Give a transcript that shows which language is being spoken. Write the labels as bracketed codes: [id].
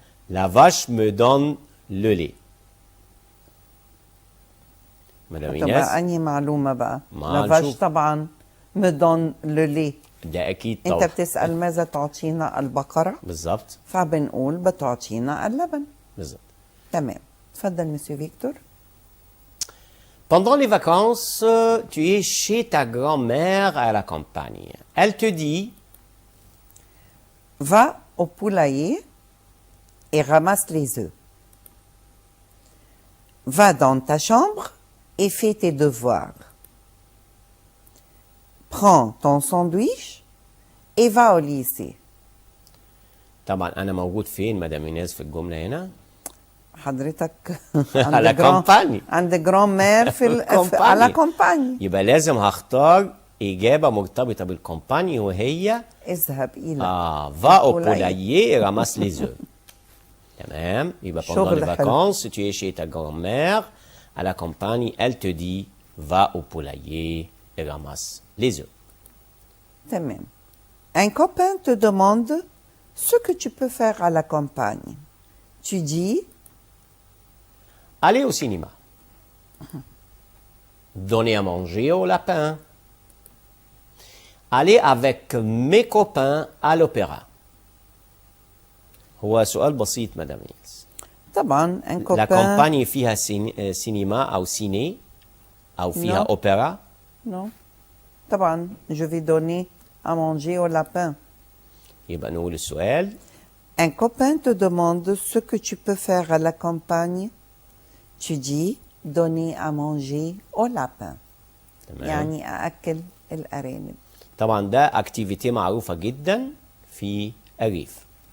[fr] La vache me donne le lait. [ar] مدام طبعا إيناس أنهي معلومة بقى؟ ما لافاش نشوف. [fr] طبعا me donne le lait. [ar] ده أكيد أنت طبعا. بتسأل ماذا تعطينا البقرة؟ بالظبط. فبنقول بتعطينا اللبن. بالظبط. تمام. تفضل مسيو فيكتور. [fr] Pendant les vacances, tu es chez ta grand-mère à la campagne. Elle te dit, Va au poulailler et ramasse les œufs. Va dans ta chambre et fais tes devoirs. Prends ton sandwich et va au lycée. [ar] طبعا أنا موجود فين مدام إيناس في الجملة هنا؟ حضرتك على كامباني. عند جرام في كومباني. على كومباني. يبقى لازم هختار إجابة مرتبطة بالكومباني وهي اذهب إلى [fr] va au [ar] البولايي. [fr] poulailler et ramasse les œufs. [ar] تمام. [fr] يبقى pendant [ar] شغل [fr] les [ar] حلو. [fr] vacances, tu es chez ta grand-mère à la campagne. Elle te dit, va au poulailler et ramasse les œufs. [ar] تمام. [fr] Un copain te demande ce que tu peux faire à la campagne. Tu dis, Aller au cinéma. Donner à manger au lapin. Aller avec mes copains à l'opéra. [ar] هو سؤال بسيط مدام إيناس. طبعا un [fr] La [ar] campagne فيها سينما أو سيني أو فيها [fr] Non. [ar] أوبرا. [fr] Non. طبعا je vais donner à manger au lapin. [ar] يبقى نقول السؤال. [fr] Un copain te demande ce que tu peux faire à la campagne. Tu dis donner à manger au lapin. [ar] تمام. يعني أأكل الأرانب. طبعا ده اكتيفيتي معروفة جدا في الريف.